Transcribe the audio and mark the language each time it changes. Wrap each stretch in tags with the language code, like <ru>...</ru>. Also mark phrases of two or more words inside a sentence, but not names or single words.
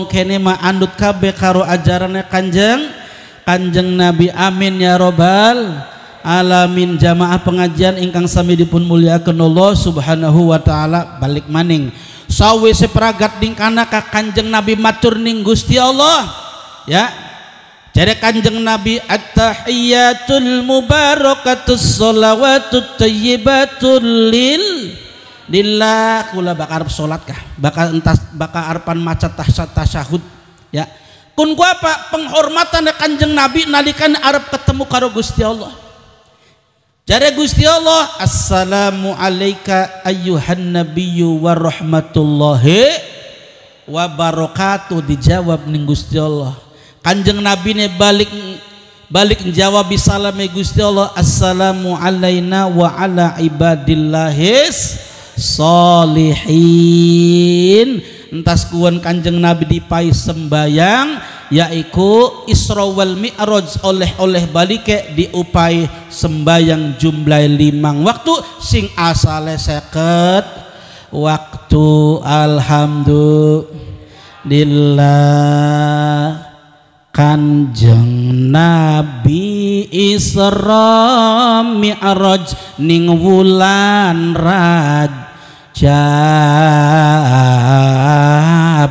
<jv>kene mah andut kabeh karo ajarane Kanjeng Nabi</jv> <ar>آمين يا رب العالمين</ar> <jv>jamaah pengajian ingkang sami dipun mulyakaken</jv> <ar>الله سبحانه وتعالى</ar> <jv>balik maning sawise pragat dingkana ka Kanjeng Nabi matur ning Gusti Allah ya jare Kanjeng Nabi</jv> <ar>التحيات المباركات الصلوات الطيبات</ar> <jv>lillah kula bakal arep salat kah bakal arepan maca tasyahud ya kun ku apa penghormatan Kanjeng Nabi nalikan arep ketemu karo Gusti Allah Jare Gusti Allah,</jv> <ar>السلام عليك أيها النبي ورحمة الله وبركاته.</ar> <jv>Dijawab ning Gusti Allah. Kanjeng Nabi ne balik njawab bisalame Gusti Allah,</jv> <ar>السلام علينا وعلى عباد الله الصالحين.</ar> <jv>Entas kuan Kanjeng Nabi dipai sembayang yaiku Isra wal Mi'raj oleh balike diupai sembayang jumlah 5 waktu sing asale 50 waktu. Alhamdulillah Kanjeng Nabi Isra Mi'raj ning wulan Rajab.</jv>